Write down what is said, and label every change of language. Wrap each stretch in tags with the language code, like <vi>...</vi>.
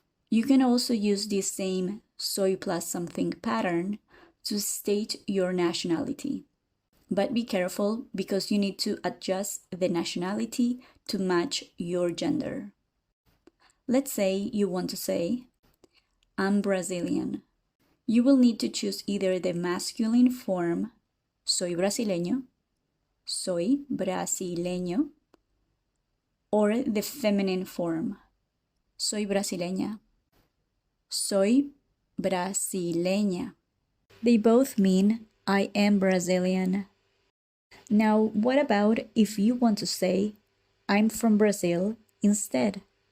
<en>You can also use this same soy plus something pattern to state your nationality. But be careful because you need to adjust the nationality to match your gender. Let's say you want to say, I'm Brazilian. You will need to choose either the masculine form,</en> <es>soy brasileño, soy brasileño,</es> <en>or the feminine form,</en> <es>soy brasileña, soy brasileña.</es> <en>They both mean I am Brazilian. Now, what about if you want to say I'm from Brazil instead?</en>